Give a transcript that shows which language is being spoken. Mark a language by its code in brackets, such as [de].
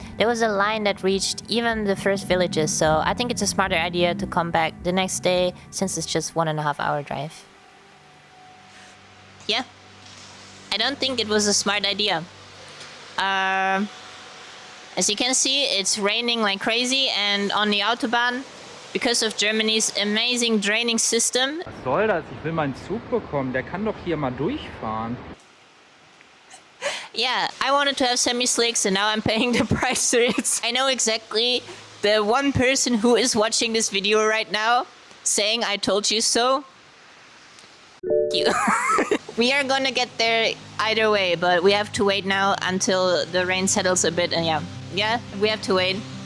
[en] There was a line that reached even the first villages, so I think it's a smarter idea to come back the next day since it's just 1.5 hour drive. Yeah. I don't think it was a smart idea. As you can see, it's raining like crazy, and on the Autobahn, because of Germany's amazing draining system. [de] Was soll das? Ich will meinen Zug bekommen. Der kann doch hier mal durchfahren. [en] Yeah, I wanted to have semi-slicks and now I'm paying the price for it. I know exactly the one person who is watching this video right now saying I told you so. You. We are gonna get there either way, but we have to wait now until the rain settles a bit, and we have to wait.